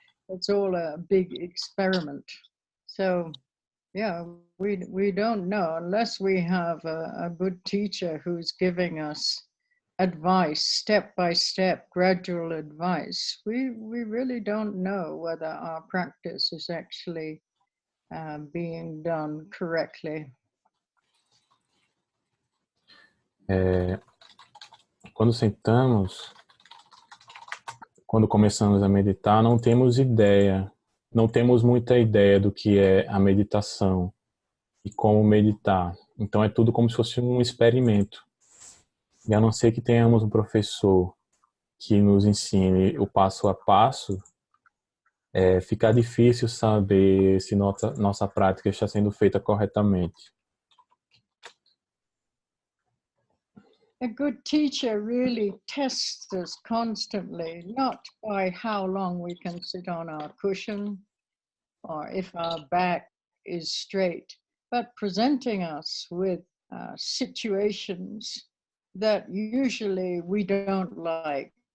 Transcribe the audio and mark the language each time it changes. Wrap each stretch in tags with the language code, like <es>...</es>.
<en>It's all a big experiment. So, yeah, we don't know unless we have a good teacher who's giving us advice, step by step, gradual advice. We really don't know whether our practice is actually being done correctly.</en> <pt>Quando sentamos, quando começamos a meditar, não temos ideia, não temos muita ideia do que é a meditação e como meditar. Então é tudo como se fosse um experimento. E a não ser que tenhamos um professor que nos ensine o passo a passo, fica difícil saber se nossa prática está sendo feita corretamente.</pt> <en>A good teacher really tests us constantly, not by how long we can sit on our cushion or if our back is straight, but presenting us with situations that usually we don't like,</en>